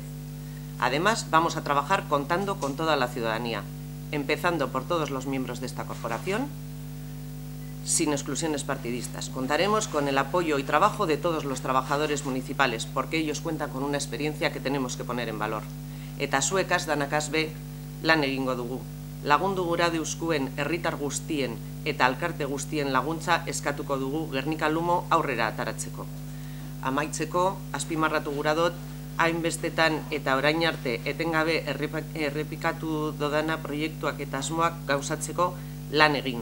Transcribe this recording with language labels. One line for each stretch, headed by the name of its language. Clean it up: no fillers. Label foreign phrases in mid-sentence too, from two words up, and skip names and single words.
Spanish: Además, vamos a trabajar contando con toda la ciudadanía, empezando por todos los miembros de esta corporación, sin exclusiones partidistas. Contaremos con el apoyo y trabajo de todos los trabajadores municipales, porque ellos cuentan con una experiencia que tenemos que poner en valor.
Basque: Eta zuekaz danakaz be lan egingo dugu. Lagundu gura deuskuen herritar guztien eta alkarte guztien laguntza eskatuko dugu Guernica Lumo aurrera ataratzeko. Amaitzeko, azpimarratu gura dut, hainbestetan eta orain arte etengabe errepikatu dodana proiektuak eta asmoak gauzatzeko lan egin.